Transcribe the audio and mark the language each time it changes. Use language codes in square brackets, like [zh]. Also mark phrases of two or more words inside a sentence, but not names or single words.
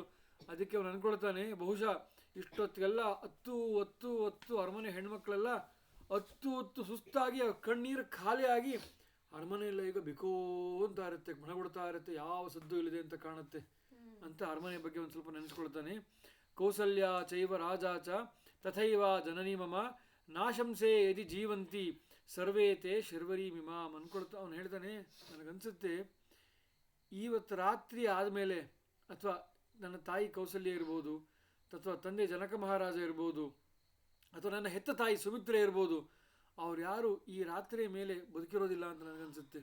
[kn] ಅದಕ್ಕೆ ಅವನು ಅನ್ಕೊಳ್ತಾನೆ, ಬಹುಶಃ ಇಷ್ಟೊತ್ತಿಗೆಲ್ಲ ಹತ್ತು ಅರಮನೆ ಹೆಣ್ಮಕ್ಳೆಲ್ಲ ಹತ್ತು ಸುಸ್ತಾಗಿ ಕಣ್ಣೀರು ಖಾಲಿಯಾಗಿ ಅರಮನೆಯೆಲ್ಲ ಈಗ ಬಿಕೋ ಅಂತ ಇರುತ್ತೆ, ಮನಗೊಡ್ತಾ ಇರುತ್ತೆ, ಯಾವ ಸದ್ದು ಇಲ್ಲಿದೆ ಅಂತ ಕಾಣುತ್ತೆ ಅಂತ ಅರಮನೆ ಬಗ್ಗೆ ಒಂದು ಸ್ವಲ್ಪ ನೆನೆಸ್ಕೊಳ್ತಾನೆ. [sa] ಕೌಸಲ್ಯ ಚೈವ ರಾಜಾಚ ತಥೈವ ಜನನಿ ಮಮ ನಾಶಂಸೆ ಯದಿ ಜೀವಂತಿ ಸರ್ವೇತೆ ಶರ್ವರಿ ಮಿಮಾಮ್ [kn] ಅನ್ಕೊಳ್ತಾ ಅವನು ಹೇಳ್ತಾನೆ, ನನಗನ್ಸುತ್ತೆ ಇವತ್ತು ರಾತ್ರಿ ಆದಮೇಲೆ, ಅಥವಾ ನನ್ನ ತಾಯಿ ಕೌಸಲ್ಯ ಇರ್ಬೋದು, ಅಥವಾ ತಂದೆ ಜನಕ ಮಹಾರಾಜ ಇರ್ಬೋದು, ಅಥವಾ ನನ್ನ ಹೆತ್ತ ತಾಯಿ ಸುಮಿತ್ರೆ ಇರ್ಬೋದು, ಅವ್ರು ಯಾರು ಈ ರಾತ್ರಿಯ ಮೇಲೆ ಬದುಕಿರೋದಿಲ್ಲ ಅಂತ ನನಗನ್ಸುತ್ತೆ.